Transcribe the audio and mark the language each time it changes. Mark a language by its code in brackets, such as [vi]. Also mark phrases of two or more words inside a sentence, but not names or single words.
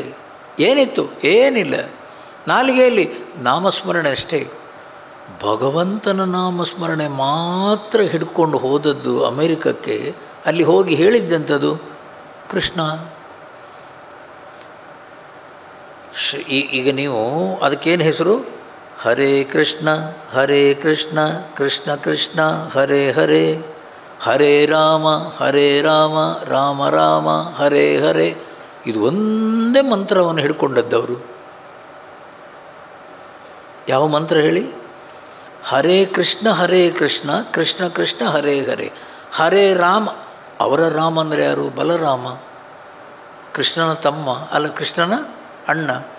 [kn] ಏನಿತ್ತು? ಏನಿಲ್ಲ. ನಾಲಿಗೆಯಲ್ಲಿ ನಾಮಸ್ಮರಣೆ ಅಷ್ಟೇ. ಭಗವಂತನ ನಾಮಸ್ಮರಣೆ ಮಾತ್ರ ಹಿಡ್ಕೊಂಡು ಹೋದದ್ದು ಅಮೇರಿಕಕ್ಕೆ. ಅಲ್ಲಿ ಹೋಗಿ ಹೇಳಿದ್ದಂಥದ್ದು ಕೃಷ್ಣ. ಈಗ ನೀವು ಅದಕ್ಕೇನು ಹೆಸರು? ಹರೇ ಕೃಷ್ಣ ಹರೇ ಕೃಷ್ಣ ಕೃಷ್ಣ ಕೃಷ್ಣ ಹರೇ ಹರೇ, ಹರೇ ರಾಮ ರಾಮ ರಾಮ ಹರೇ ಹರೇ. ಇದು ಒಂದೇ ಮಂತ್ರವನ್ನು ಹಿಡ್ಕೊಂಡದ್ದವರು. ಯಾವ ಮಂತ್ರ ಹೇಳಿ? ಹರೇ ಕೃಷ್ಣ ಕೃಷ್ಣ ಕೃಷ್ಣ ಹರೇ ಹರೇ. ಹರೇ ರಾಮ, ಅವರ ರಾಮ ಅಂದರೆ ಯಾರು? ಬಲರಾಮ, ಕೃಷ್ಣನ ತಮ್ಮ ಅಲ್ಲ, ಕೃಷ್ಣನ ಅಣ್ಣ.